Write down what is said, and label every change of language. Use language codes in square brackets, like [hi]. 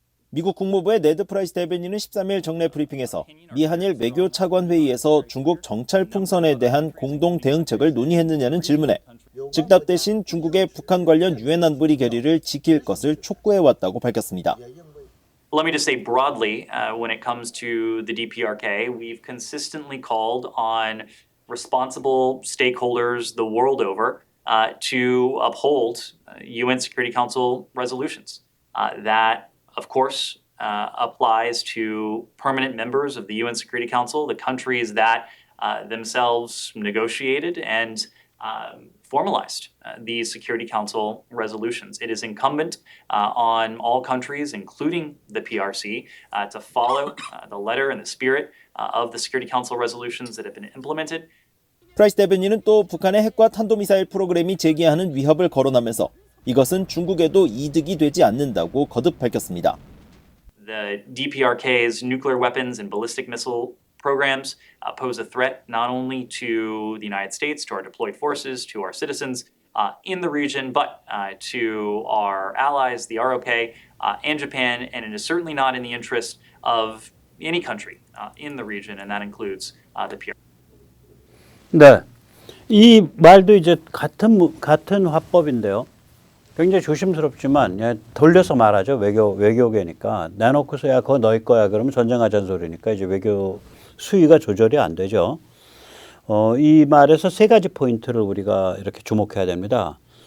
[ko] 미국 국무부의 네드 프라이스 대변인은 13일 정례 브리핑에서 미한일 외교 차관 회의에서 중국 정찰 풍선에 대한 공동 대응책을 논의했느냐는 질문에 즉답 대신 중국의 북한 관련 유엔 안보리 결의를 지킬 것을 촉구해왔다고 밝혔습니다. [en] Let me just say broadly, when it comes to the DPRK, we've consistently called on responsible stakeholders the world over to uphold UN Security Council resolutions. That, of course, applies to permanent members of the UN Security Council, the countries that themselves negotiated and formalized these Security Council resolutions. It is incumbent on all countries, including the PRC, to follow the letter and the spirit of the Security Council resolutions that have been implemented. [ko] 프라이스 대변인은 또 북한의 핵과 탄도미사일 프로그램이 제기하는 위협을 거론하면서 이것은 중국에도 이득이 되지 않는다고 거듭 밝혔습니다. [en] The DPRK's nuclear weapons and ballistic missile programs pose a threat not only to the United States, to our deployed forces, to our citizens in the region, but to our allies, the ROK, and Japan, and it is certainly not in the interest of any country in the region, and that includes the PRK. [ko] 네. 이 말도 이제 같은 화법인데요. 굉장히 조심스럽지만, 예, 돌려서 말하죠. 외교계니까. 내놓고서 야, 그거 너희 거야. 그러면 전쟁하자는 소리니까 이제 외교 수위가 조절이 안 되죠. 이 말에서 세 가지 포인트를 우리가 이렇게 주목해야 됩니다.